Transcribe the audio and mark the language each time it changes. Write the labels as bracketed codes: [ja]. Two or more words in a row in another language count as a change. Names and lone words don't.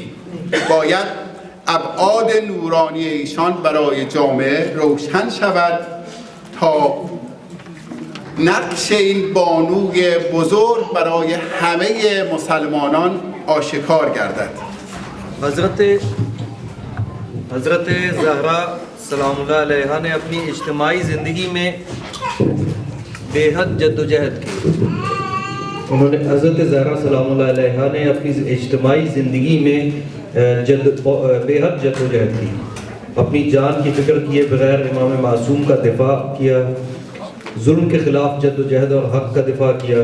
[fa] باید ابعاد نورانی ایشان برای جامعه روشن شود تا نقش این بانوی بزرگ برای همه مسلمانان آشکار گردد. [ur] حضرت زہرا [ar] سلام اللہ علیہ [ur] نے اپنی اجتماعی زندگی میں بے حد جد و جہد کی۔ حضرت زہرا [ar] سلام اللہ علیہ [ur] نے اپنی اجتماعی زندگی میں بے حد جد و جہد کی، اپنی جان کی فکر کیے بغیر امام معصوم کا دفاع کیا، ظلم کے خلاف جد و جہد اور حق کا دفاع کیا۔